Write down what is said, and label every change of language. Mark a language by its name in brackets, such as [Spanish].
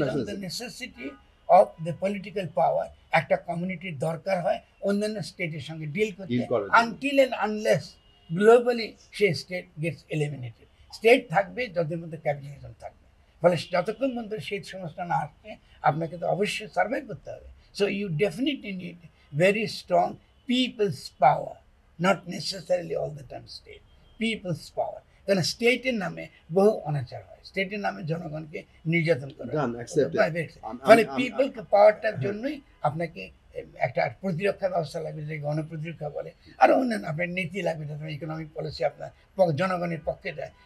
[English] Nationalism, the necessity of the political power. [Bangla] একটা কমিউনিটির দরকার হয় অন্যান্য স্টেটের সঙ্গে ডিল করতে, [English] Until and unless globally সেই state gets eliminated. [Bangla] স্টেট থাকবে যাদের মধ্যে ক্যাপিটালিজম থাকবে। ফলে যতক্ষণ পর্যন্ত সেই সমস্যা না আসছে, আপনাকে তো অবশ্যই সার্ভাইভ করতে হবে। [English] So you definitely need very strong people's power, not necessarily all the time state. People's power. [Bangla] কারণ স্টেটের নামে বহু অনাচার হয়, স্টেটের নামে জনগণকে নির্যাতন করা হয়। [English] Done, accepted. [Bangla] ফলে পিপলকে পাওয়ারটার জন্যই আপনাকে একটা প্রতিরক্ষা ব্যবস্থা লাগবে, যে গণপ্রতিরক্ষা বলে, আরও অন্যান্য আপনার নীতি লাগবে, যাতে ইকোনমিক পলিসি আপনার জনগণের পক্ষে যায়।